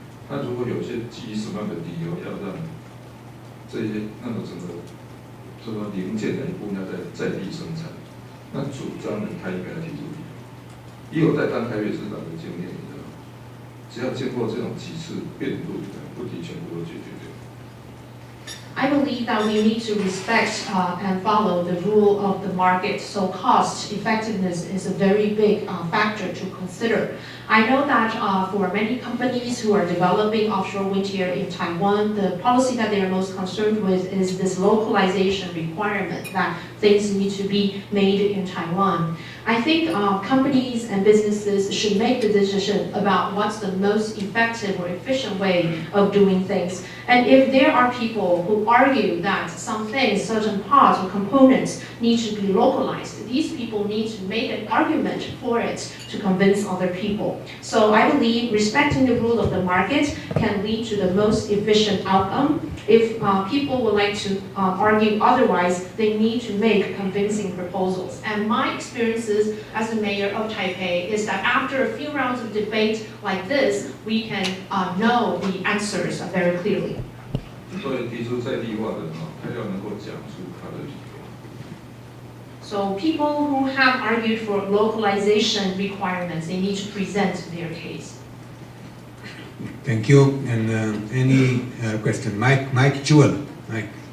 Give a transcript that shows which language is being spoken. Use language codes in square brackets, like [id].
[zh] 那如果有些基于什么样的理由要让这些那个整个什么零件的一部分要在地生产，那主张人他应该要提出理由。以我在当台北市长的经验，只要经过这种几次辩论，问题全部都解决掉。 [en] I believe that we need to respect and follow the rule of the market. So cost effectiveness is a very big factor to consider. I know that for many companies who are developing offshore wind here in Taiwan, the policy that they are most concerned with is this localization requirement that things need to be made in Taiwan. I think companies and businesses should make the decision about what's the most effective or efficient way of doing things. And if there are people who argue that some things, certain parts or components need to be localized, these people need to make an argument for it to convince other people. So I believe respecting the rule of the market can lead to the most efficient outcome. If people would like to argue otherwise, they need to make convincing proposals. And my experiences as the mayor of Taipei is that after a few rounds of debate like this, we can know the answers very clearly. [zh] 所以提出在地化的他要能够讲出他的理由。 [en] So people who have argued for localization requirements, they need to present their case. Thank you. And any question? Mike Jewell. Mike.